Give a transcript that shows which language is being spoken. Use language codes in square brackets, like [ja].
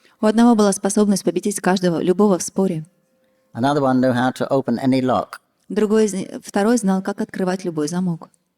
[ru] У одного была способность победить каждого, любого в споре. [en] Another one knew how to open any lock. [ru] Второй знал, как открывать любой замок.